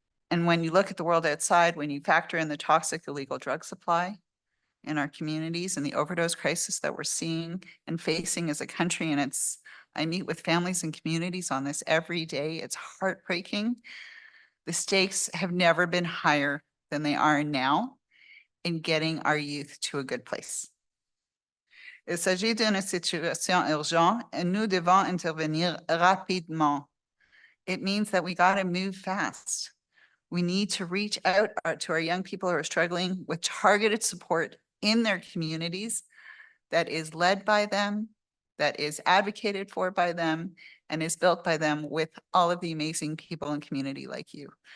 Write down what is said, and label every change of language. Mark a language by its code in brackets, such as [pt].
[en] And when you look at the world outside, when you factor in the toxic illegal drug supply in our communities and the overdose crisis that we're seeing and facing as a country, and I meet with families and communities on this every day. It's heartbreaking. The stakes have never been higher than they are now in getting our youth to a good place. [fr] Il s'agit d'une situation urgente et nous devons intervenir rapidement. [en] It means that we got to move fast. We need to reach out to our young people who are struggling with targeted support in their communities that is led by them, that is advocated for by them, and is built by them with all of the amazing people and community like you.